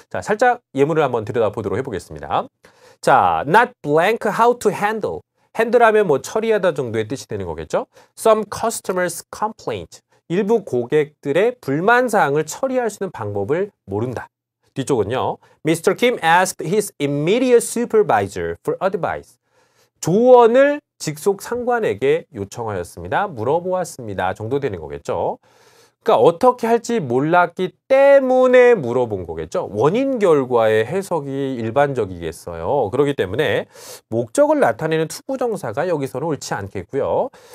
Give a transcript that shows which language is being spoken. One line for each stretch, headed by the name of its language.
Korean: 자, 살짝 예문을 한번 들여다보도록 해보겠습니다.
English: 자, not blank how to handle.
Korean: 핸들하면 뭐 처리하다 정도의 뜻이 되는 거겠죠.
English: Some customers complaint.
Korean: 일부 고객들의 불만 사항을 처리할 수 있는 방법을 모른다. 뒤쪽은요. Mr.
English: Kim asked his immediate supervisor for advice.
Korean: 조언을 직속 상관에게 요청하였습니다. 물어보았습니다. 정도 되는 거겠죠. 그러니까 어떻게 할지 몰랐기 때문에 물어본 거겠죠. 원인 결과의 해석이 일반적이겠어요. 그렇기 때문에 목적을 나타내는 투부정사가 여기서는 옳지 않겠고요.